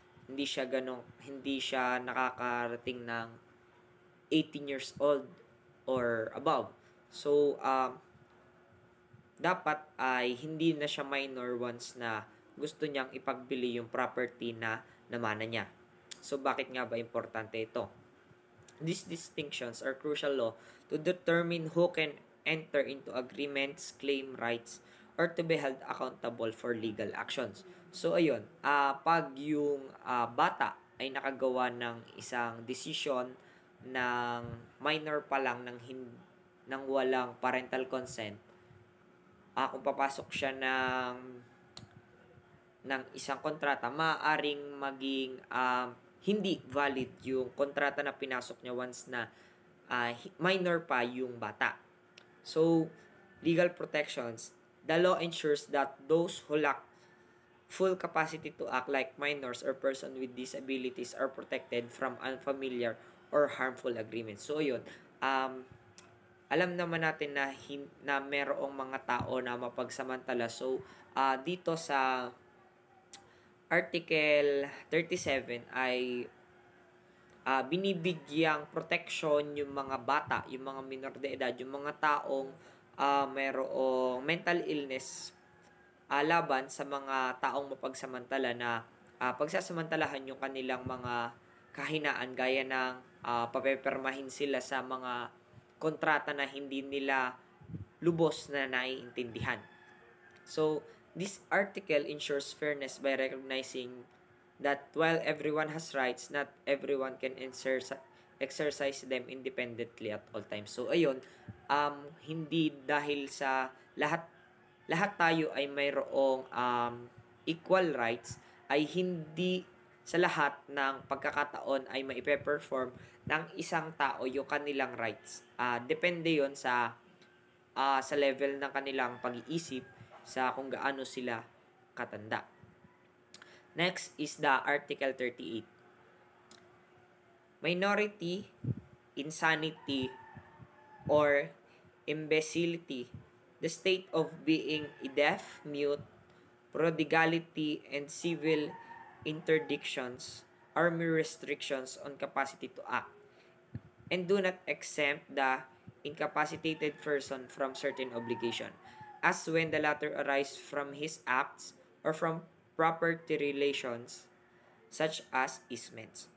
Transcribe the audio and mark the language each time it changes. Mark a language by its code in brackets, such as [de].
[tl] Hindi siya nakakarating ng [en] 18 years old or above. [tl] So, dapat ay hindi na siya minor once na gusto niyang ipagbili yung property na namana niya. So, bakit nga ba importante ito? [en] These distinctions are crucial law to determine who can enter into agreements, claim rights, or to be held accountable for legal actions. [tl] So, ayun, pag yung bata ay nakagawa ng isang decision ng minor pa lang ng walang parental consent, kung papasok siya ng isang kontrata, maaaring maging hindi valid yung kontrata na pinasok niya once na minor pa yung bata. [en] So, legal protections. The law ensures that those who lack full capacity to act like minors or person with disabilities are protected from unfamiliar or harmful agreements. [tl] So, yun. Alam naman natin na merong mga tao na mapagsamantala. So, dito sa Article 37 ay binibigyang protection yung mga bata, yung mga minor de edad, yung mga taong merong mental illness laban sa mga taong mapagsamantala na pagsasamantalahan yung kanilang mga kahinaan gaya ng papepermahin sila sa mga kontrata na hindi nila lubos na naiintindihan. [en] So, this article ensures fairness by recognizing that while everyone has rights, not everyone can exercise them independently at all times. [tl] So, ayun, hindi dahil sa lahat tayo ay mayroong equal rights, ay hindi sa lahat ng pagkakataon ay maipe-perform ng isang tao yung kanilang rights. Depende yon sa level ng kanilang pag-iisip, sa kung gaano sila katanda. [en] Next is the Article 38. Minority, insanity, or imbecility, the state of being deaf, mute, prodigality, and civil interdictions are mere restrictions on capacity to act, and do not exempt the incapacitated person from certain obligation, as when the latter arise from his acts or from property relations such as easements.